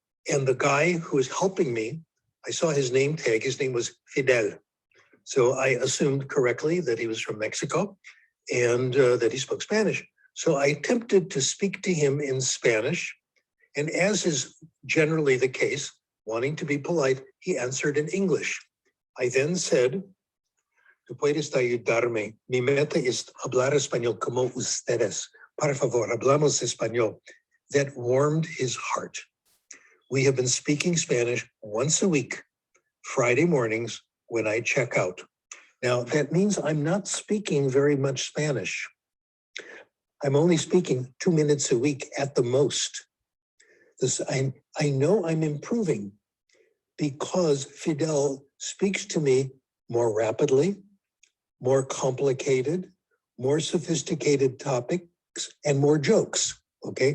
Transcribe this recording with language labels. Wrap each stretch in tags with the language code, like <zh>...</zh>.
<en>And the guy who was helping me, I saw his name tag, his name was Fidel. So I assumed correctly that he was from Mexico and that he spoke Spanish. So I attempted to speak to him in Spanish. And as is generally the case, wanting to be polite, he answered in English. I then said,</en> <es>"Tú puedes ayudarme. Mi meta es hablar español como ustedes. Por favor, hablamos español."</es> <en>That warmed his heart. We have been speaking Spanish once a week, Friday mornings when I check out. Now, that means I'm not speaking very much Spanish. I'm only speaking 2 minutes a week at the most. I know I'm improving because Fidel speaks to me more rapidly, more complicated, more sophisticated topics, and more jokes, okay?</en>